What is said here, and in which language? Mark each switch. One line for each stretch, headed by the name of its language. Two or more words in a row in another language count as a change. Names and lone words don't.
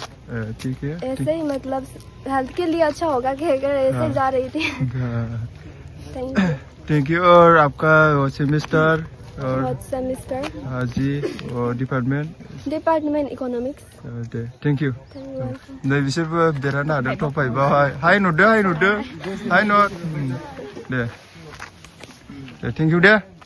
Hindi: ठीक है। ऐसे ही मतलब हेल्थ के लिए अच्छा होगा कि अगर ऐसे जा रही थी।
English: thank you.
Hindi: और आपका सेमेस्टर और सेमेस्टर? हाँ जी। और डिपार्टमेंट इकोनॉमिक्स।
English: thank you.
Bodo: नै बिसोरबो देरहानो हादों टप 5आवहाय। हाय नुदो दे।
English: thank you
Bodo: दे।